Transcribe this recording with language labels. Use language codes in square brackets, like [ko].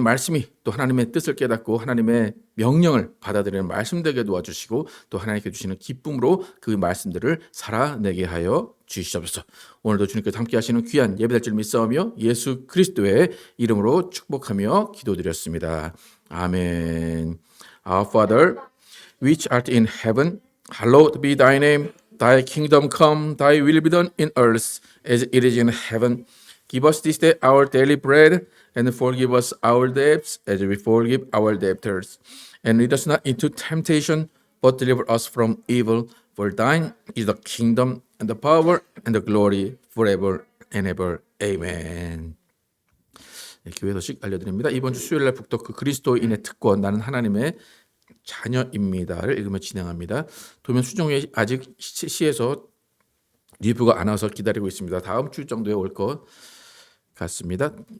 [ko] 말씀이 또 하나님의 뜻을 깨닫고 하나님의 명령을 받아들이는 말씀 되게 도와주시고 또 하나님께 주시는 기쁨으로 그 말씀들을 살아내게 하여 주시옵소서. 오늘도 주님께서 함께 하시는 귀한 예배될 줄 믿사오며 예수 그리스도의 이름으로 축복하며 기도드렸습니다. 아멘. [en] Our Father, which art in heaven, hallowed be thy name. Thy kingdom come, thy will be done in earth as it is in heaven. Give us this day our daily bread, and forgive us our debts as we forgive our debtors. And lead us not into temptation, but deliver us from evil. For thine is the kingdom, and the power, and the glory forever and ever. Amen. [ko] 네, 교회 소식 알려드립니다. 이번 주 수요일날 북토크 그리스도인의 특권, 나는 하나님의 자녀입니다를 읽으며 진행합니다. 도면 수정에 아직 시에서 리뷰가 안 와서 기다리고 있습니다. 다음 주 정도에 올 것 같습니다.